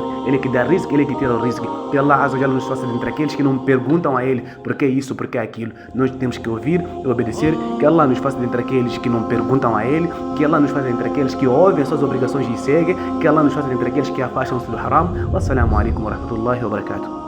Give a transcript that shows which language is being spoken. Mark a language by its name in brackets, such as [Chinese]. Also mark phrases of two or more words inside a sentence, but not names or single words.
[Portuguese] Ele que dá risco, Ele que tira o risco. Que Allah [Arabic] عز وجل [Portuguese] nos faça entre aqueles que não perguntam a Ele por que isso, por que aquilo. Nós temos que ouvir e obedecer. Que Allah nos faça entre aqueles que não perguntam a Ele. Que Allah nos faça entre aqueles que ouvem as suas obrigações e seguem. Que Allah nos faça entre aqueles que afastam-se do haram. [Arabic] والسلام عليكم ورحمة الله وبركاته.